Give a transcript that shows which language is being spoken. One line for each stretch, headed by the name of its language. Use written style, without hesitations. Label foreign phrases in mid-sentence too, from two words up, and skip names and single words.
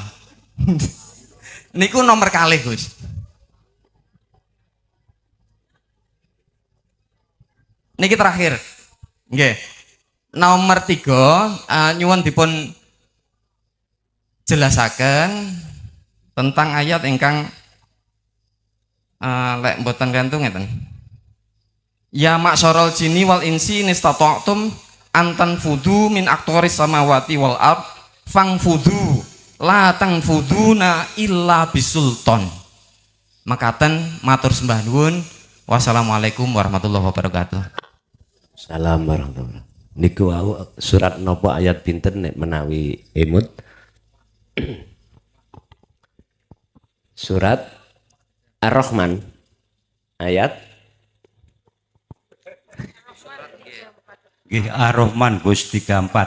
Javanese: Niku nomor kalih Gus. Niki terakhir nggih. Nomor 3 nyuwun dipun jelasaken tentang ayat ingkang lek mboten gantung ngeten.
Arabic: يا معشر الجن والإنس إن استطعتم أن تنفذوا من أقطار السماوات والأرض فانفذوا لا تنفذون إلا بسلطان.
Javanese: Makaten matur sembah nuwun.
Arabic: والسلام عليكم ورحمة الله وبركاته. سلام ورحمة الله وبركاته.
Javanese: Niku wau surat nopo ayat pinten nek menawi emut. Surat Ar-Rahman ayat Nggih Ar-Rahman Gus 34.